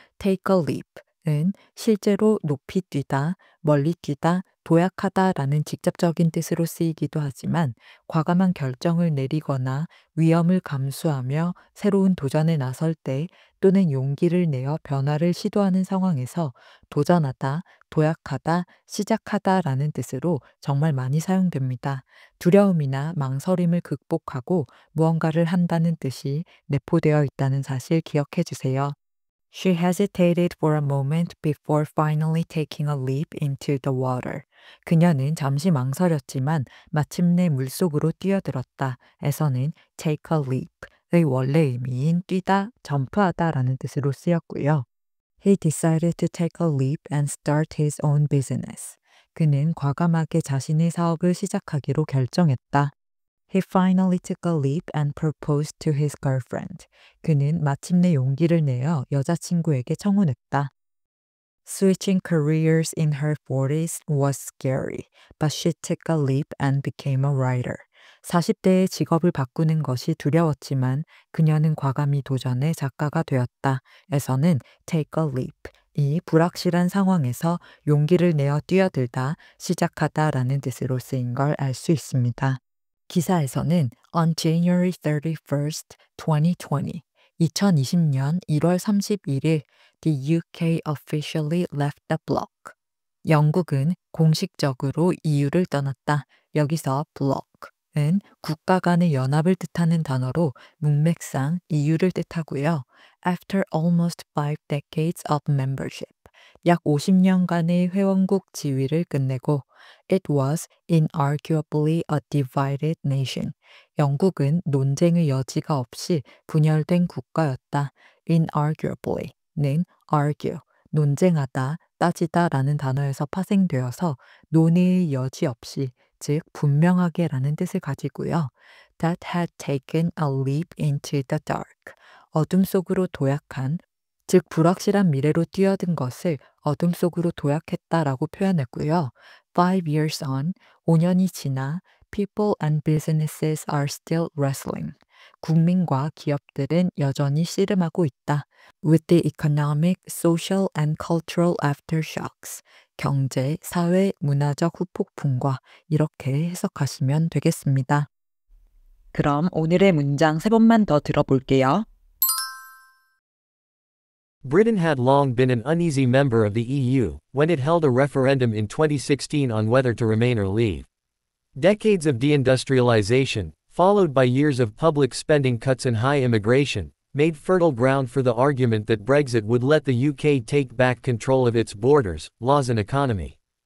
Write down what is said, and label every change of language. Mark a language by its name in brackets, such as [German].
[Korean] take a leap은 실제로 높이 뛰다, 멀리 뛰다, 도약하다라는 직접적인 뜻으로 쓰이기도 하지만 과감한 결정을 내리거나 위험을 감수하며 새로운 도전에 나설 때 또는 용기를 내어 변화를 시도하는 상황에서 도전하다, 도약하다, 시작하다라는 뜻으로 정말 많이 사용됩니다. 두려움이나 망설임을 극복하고 무언가를 한다는 뜻이 내포되어 있다는 사실 기억해 주세요. [English] She hesitated for a moment before finally taking a leap into the water. [Korean] 그녀는 잠시 망설였지만 마침내 물속으로 뛰어들었다. 에서는 take a leap의 원래 의미인 뛰다, 점프하다라는 뜻으로 쓰였고요. [English] He decided to take a leap and start his own business. [Korean] 그는 과감하게 자신의 사업을 시작하기로 결정했다. [English] He finally took a leap and proposed to his girlfriend. [Korean] 그는 마침내 용기를 내어 여자친구에게 청혼했다. [English] Switching careers in her 40s was scary, but she took a leap and became a writer. [Korean] 40대의 직업을 바꾸는 것이 두려웠지만 그녀는 과감히 도전해 작가가 되었다. 에서는 take a leap. 이 불확실한 상황에서 용기를 내어 뛰어들다, 시작하다라는 뜻으로 쓰인 걸 알 수 있습니다. 기사에서는 [English] on January 31st, 2020, [Korean] 2020년 1월 31일, [English] the UK officially left the bloc. [Korean] 영국은 공식적으로 EU를 떠났다. 여기서 bloc은 국가 간의 연합을 뜻하는 단어로 문맥상 EU를 뜻하고요. [English] After almost 5 decades of membership. [Korean] 약 50년간의 회원국 지위를 끝내고 [English] It was inarguably a divided nation. [Korean] 영국은 논쟁의 여지가 없이 분열된 국가였다. Inarguably는 argue, 논쟁하다, 따지다라는 단어에서 파생되어서 논의의 여지 없이, 즉 분명하게라는 뜻을 가지고요. [English] That had taken a leap into the dark. [Korean] 어둠 속으로 도약한, 즉 불확실한 미래로 뛰어든 것을 어둠 속으로 도약했다라고 표현했고요. [English] 5 years on, [Korean] 5년이 지나 [English] people and businesses are still wrestling. [Korean] 국민과 기업들은 여전히 씨름하고 있다. [English] With the economic, social and cultural aftershocks. [Korean] 경제, 사회, 문화적 후폭풍과 이렇게 해석하시면 되겠습니다. 그럼 오늘의 문장 3번만 더 들어볼게요. [English] Britain had long been an uneasy member of the EU, when it held a referendum in 2016 on whether to remain or leave. Decades of deindustrialization, followed by years of public spending cuts and high immigration, made fertile ground for the argument that Brexit would let the UK take back control of its borders, laws and economy.